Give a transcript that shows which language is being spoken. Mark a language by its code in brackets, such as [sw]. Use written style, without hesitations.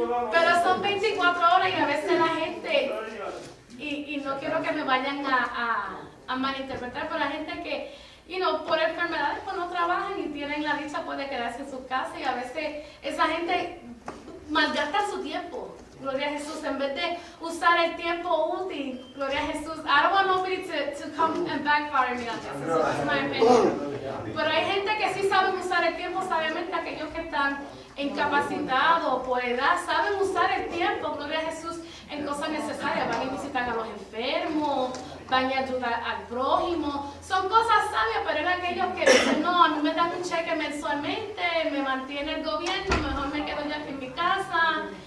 [es] Pero son 24 horas y a veces la gente, y no quiero que me vayan a malinterpretar, pero la gente que, por enfermedades pues no trabajan y tienen la dicha pues de quedarse en sus casas, y a veces esa gente malgasta su tiempo. Gloria a Jesús, en vez de usar el tiempo útil. Gloria a Jesús. [en] I don't want nobody to come and backfire me on this. That's my opinion. [es] Pero hay gente que sí saben usar el tiempo, sabiamente aquellos que están incapacitados por edad, saben usar el tiempo, gloria a Jesús, en cosas necesarias. Van y visitan a los enfermos, van y ayudar al prójimo. Son cosas sabias, pero hay aquellos que dicen: no, a mí me dan un cheque mensualmente, me mantiene el gobierno, mejor me quedo ya aquí en mi casa.